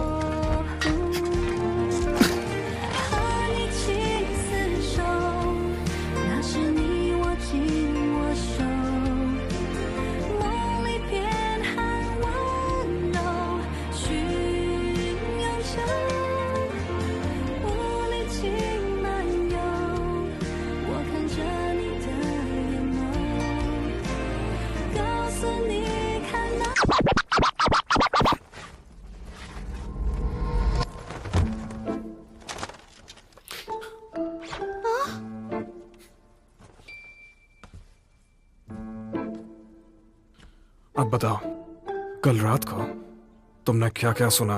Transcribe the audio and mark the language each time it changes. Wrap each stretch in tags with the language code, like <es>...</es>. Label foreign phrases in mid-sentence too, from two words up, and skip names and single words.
<zh>和你情厮守，那是你握紧我手，梦里偏含温柔，寻永久，无力情漫游。我看着你的眼眸，告诉你看那。</zh> <hi>अब बताओ, कल रात को तुमने क्या क्या सुना?</hi>